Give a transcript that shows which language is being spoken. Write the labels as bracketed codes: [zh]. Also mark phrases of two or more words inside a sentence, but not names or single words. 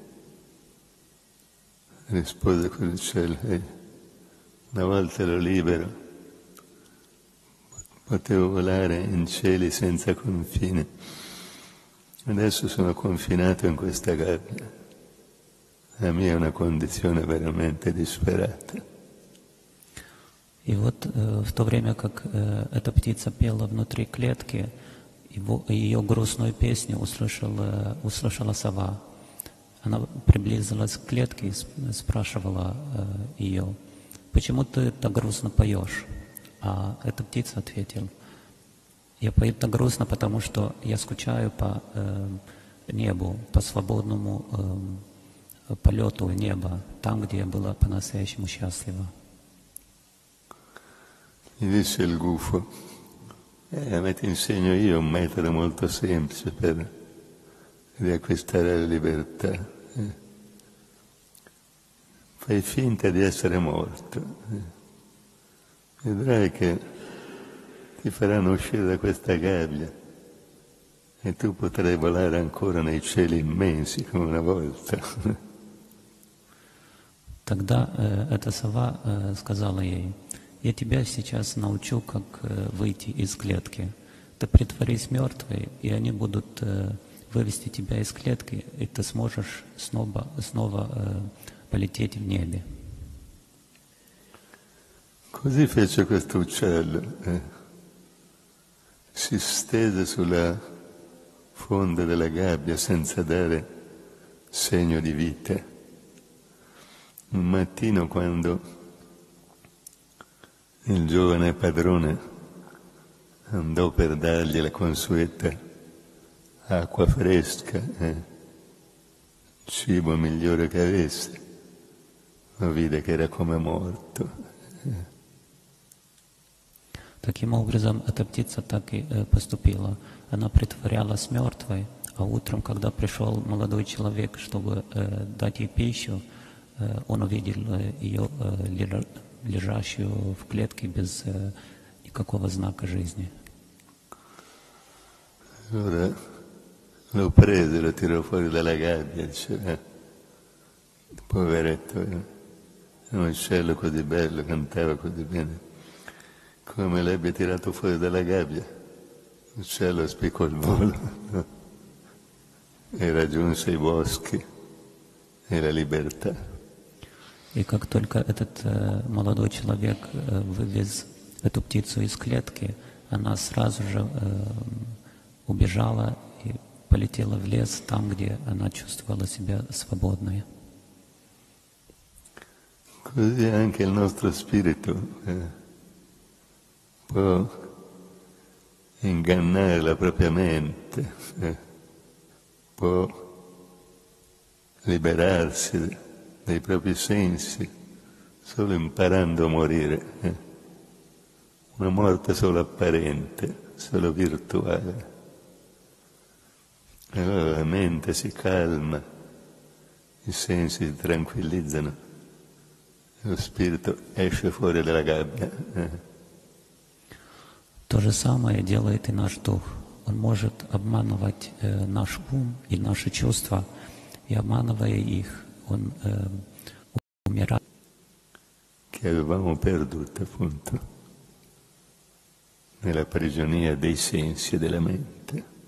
[it] Rispose quell'uccello: una volta ero libero, potevo volare in cieli senza confine, adesso sono confinato in questa gabbia. La mia è una condizione veramente disperata. [ru] И вот в то время, как эта птица пела внутри клетки, ее грустную песню услышала сова. Она приблизилась к клетке и спрашивала ее: «Почему ты так грустно поешь?» А эта птица ответила: «Я пою так грустно, потому что я скучаю по небу, по свободному полету неба, там, где я была по-настоящему счастлива». [it] Gli disse il gufo: ma ti insegno io un metodo molto semplice per riacquistare la libertà. Fai finta di essere morto. Vedrai che ti faranno uscire da questa gabbia e tu potrai volare ancora nei cieli immensi come una volta. [ru] Тогда эта сова сказала ей: «Я тебя сейчас научу, как выйти из клетки. Ты притворись мертвой, и они будут вывести тебя из клетки, и ты сможешь снова полететь в небе». [it] Così fece questo uccello, si stese sulla fonda della gabbia senza dare segno di vita. Un mattino, quando il giovane padrone andò per dargli la consueta acqua fresca, cibo migliore che avesse, lo vide che era come morto. [ru] Таким образом, эта птица так и поступила. Она притворялась мертвой, а утром, когда пришел молодой человек, чтобы дать ей пищу, он увидел ее лежащую в клетке без никакого знака жизни. [it] Allora lo prese, lo tirò fuori dalla gabbia, diceva: poveretto, un uccello così bello, cantava così bene. Come l'abbia tirato fuori dalla gabbia, l'uccello spiccò il volo e raggiunse i boschi e la libertà. [ru] И как только этот молодой человек вывез эту птицу из клетки, она сразу же убежала и полетела в лес, там, где она чувствовала себя свободной. [it] Così anche il nostro spirito può ingannare la propria mente, può liberarsi dai propri sensi solo imparando a morire. Una morte solo apparente, solo virtuale. E allora la mente si calma, i sensi si tranquillizzano, e lo spirito esce fuori dalla gabbia. [ru] То же самое делает и наш дух. Он может обманывать наш ум и наши чувства, и обманывая их, он умирает. [it] Che avevamo perduto appunto nella prigionia dei sensi e della mente.